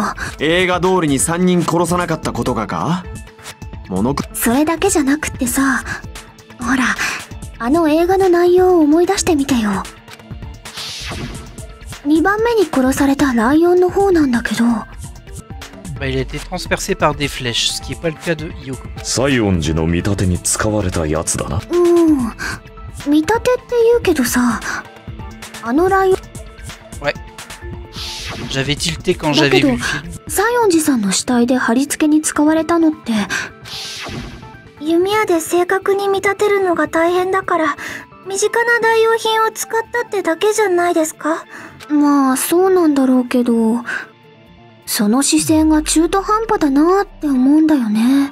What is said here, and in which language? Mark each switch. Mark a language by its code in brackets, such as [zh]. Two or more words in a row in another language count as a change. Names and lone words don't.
[ja] 映画通りに3人殺さなかったことがか？それだけじゃなくってさ、ほら、あの映画の内容を思い出してみてよ。2番目に殺されたライオンの方なんだけど、 [fr] il a été transpercé par des flèches, ce qui n'est pas le cas de Yoko. [ja] 西園寺の見立てに使われたやつだな。見立てって言うけどさ、あのライオン。 [fr] Ouais. J'avais tilté quand j'avais vu le film. [ja] 西園寺さんの死体で貼り付けに使われたのって、弓矢で正確に見立てるのが大変だから、身近な代用品を使ったってだけじゃないですか？まあそうなんだろうけど、その姿勢が中途半端だなって思うんだよね。